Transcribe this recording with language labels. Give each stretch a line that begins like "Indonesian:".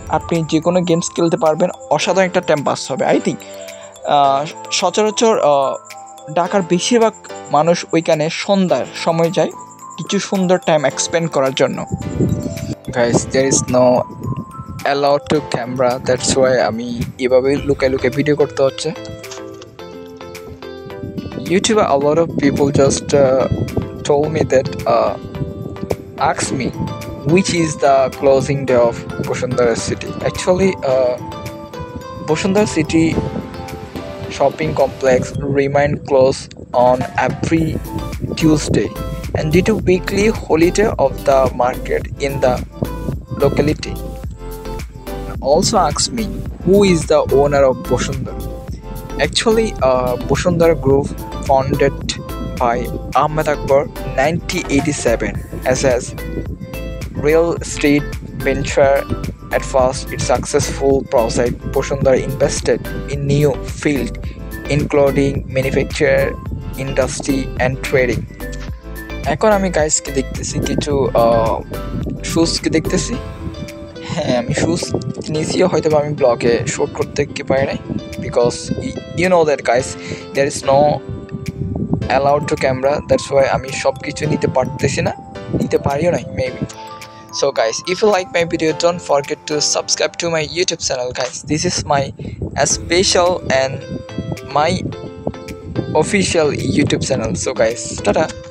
Bangla: আপনি যে কোনো গেমস খেলতে পারবেন। অসাধারণ একটা টাইম পাস হবে।
English: I think
Bangla: সচরাচর ঢাকার বেশিরভাগ মানুষ ওইখানে সন্ধ্যার সময় যায় কিছু সুন্দর টাইম এক্সপেন্ড করার জন্য।
English: guys, there is no allowed to camera, that's why
Bangla: আমি এভাবে লুকায় লুকায় ভিডিও করতে হচ্ছে।
English: ইউটিউবে a lot of people just told me that asked me which is the closing day of Bosundhara city. Actually, Bosundhara city shopping complex remain closed on every Tuesday and due to weekly holiday of the market in the locality. Also ask me who is the owner of Bosundhara. Actually, Bosundhara Group founded by Ahmed Akbar 1987 as real estate venture. At first, its successful project, Bosundhara invested in new field including manufacture, industry and trading.
Bangla: এখন আমি গাইসকে দেখতেছি কিছু শুজকে দেখতেছি। হ্যাঁ, আমি shoes কিনেছিও, হয়তো আমি ব্লগে শ্যুট করতে পারি নাই
English: Because you know that guys, there is no allowed to camera. That's why
Bangla: আমি সব কিছু নিতে পারতেছি না, নিতে পারিও নাই maybe.
English: So guys, if you like my video, don't forget to subscribe to my YouTube channel guys. This is my special and my official YouTube channel. So guys, tada.